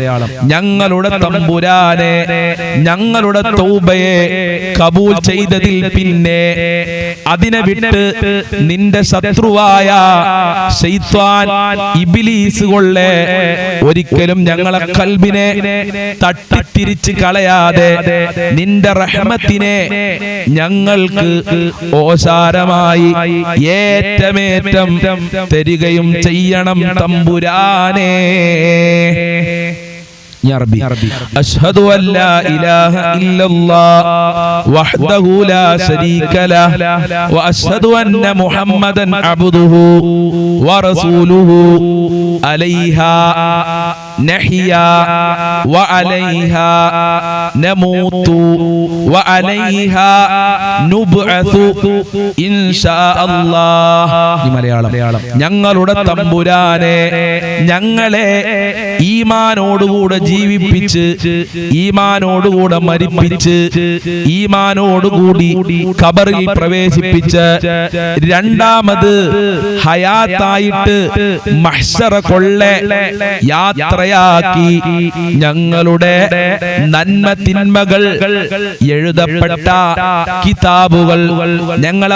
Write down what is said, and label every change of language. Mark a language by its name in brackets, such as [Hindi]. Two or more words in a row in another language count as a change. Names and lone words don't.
[Malayalam] ഞങ്ങളുടെ തമ്പുരാനെ, ഞങ്ങളുടെ തൗബയെ കബൂൽ ചെയ്തതിൽ പിന്നെ അതിനെ വിട്ട് നിന്റെ ശത്രുവായ ശൈത്വാൻ ഇബ്ലീസ് കൊള്ളെ ഒരിക്കലും ഞങ്ങളെ ഖൽബിനെ തട്ടിത്തിരിച്ച് കളയാതെ നിന്റെ റഹ്മത്തിനെ ഞങ്ങൾക്ക് ഓശാരമായി ഏറ്റമേറ്റം തരികയും ചെയ്യണം തമ്പുരാനെ. [Arabic] أشهد أن لا إله إلا الله وحده لا شريك له وأشهد أن محمدا عبده ورسوله عليها نحيا وعليها نموت وعليها نبعث إن شاء الله. [Malayalam] ഞങ്ങളുടെ തമ്പുരാനെ, ഞങ്ങളെ ഈമാനോടുകൂടെ ജീവിപ്പിച്ച് ഈമാനോടുകൂടെ മരിപ്പിച്ച് ഈമാനോടുകൂടി ഖബറിൽ പ്രവേശിപ്പിച്ച് രണ്ടാമത് ഹയാത്തായിട്ട് മഹ്ശറ കൊള്ളെ യാത്ര യാത്രയാക്കി ഞങ്ങളുടെ നന്മ തിന്മകൾ എഴുതപ്പെട്ട കിതാബുകൾ ഞങ്ങളെ